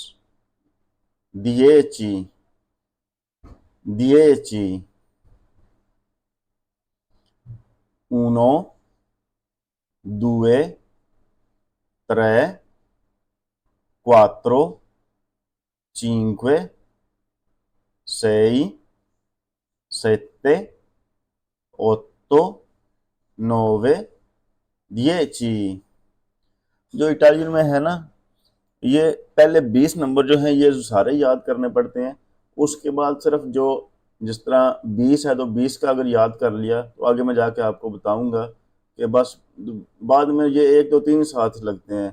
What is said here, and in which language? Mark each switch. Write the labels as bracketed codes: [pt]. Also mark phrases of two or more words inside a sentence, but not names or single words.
[it] dieci, dieci, uno, due, tre, quattro, cinque, sei, sette, otto, nove, 10। [hi] जो इटालियन में है ना, ये पहले 20 नंबर जो हैं ये सारे याद करने पड़ते हैं। उसके बाद सिर्फ जो जिस तरह 20 है तो 20 का अगर याद कर लिया तो आगे मैं जाके आपको बताऊंगा कि बस बाद में ये 1 2 3 साथ लगते हैं।